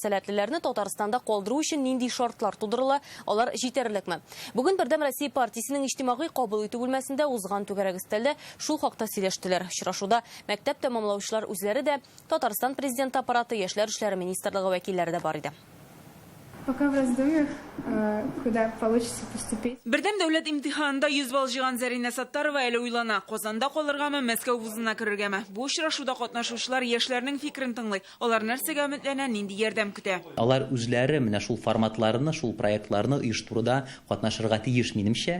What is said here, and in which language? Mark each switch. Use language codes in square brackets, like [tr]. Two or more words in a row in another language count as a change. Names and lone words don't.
[tt] Сәләтлеләрне Татарстанда калдыру өчен нинди шартлар тудырыла? Алар җитәрлекме? Бүген Бердәм Россия партиясенең иҗтимагый кабул итү бүлмәсендә узган түгәрәк өстәлдә шул хакта сөйләштеләр. Мәктәп тәмамлаучылар үзләре дә, Татарстан президенты аппараты, Яшьләр эшләре министрлыгы вәкилләре дә бар иде. [ru] Пока в раздумьях, куда получится поступить. [tt] Бердәм дәүләт имтиханында 100 балл җыйган Зарина Саттарова әле уйлана. Казанда калыргамы, Мәскәү вузына керергәме? Бу очрашуда катнашучылар яшьләрнең фикерен тыңлый. Алар нәрсәгә өметләнә, нинди ярдәм көтә? Алар үзләре менә шул форматларны, шул проектларны оештыруда катнашырга тиеш минемчә.